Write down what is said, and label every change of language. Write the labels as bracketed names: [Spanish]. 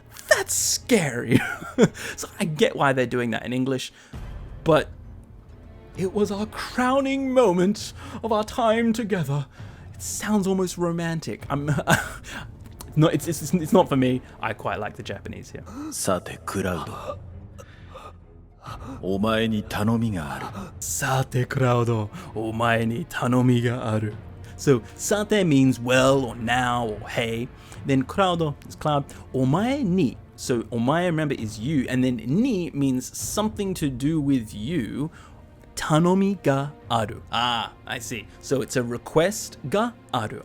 [English] That's scary. So I get why they're doing that in English, but it was our crowning moment of our time together. It sounds almost romantic. No, it's not for me. I quite like the Japanese here. [Japanese] さてクラウド、お前に頼みがある。 Sate crowdo, omae ni tanomi ga aru. [English] So sate means well or now or hey. Then crowdo is cloud. [Japanese] Omae ni. [English] So omae, remember, is you, and then ni means something to do with you. [Japanese] Tanomi ga aru. [English] Ah, I see. So it's a request ga aru.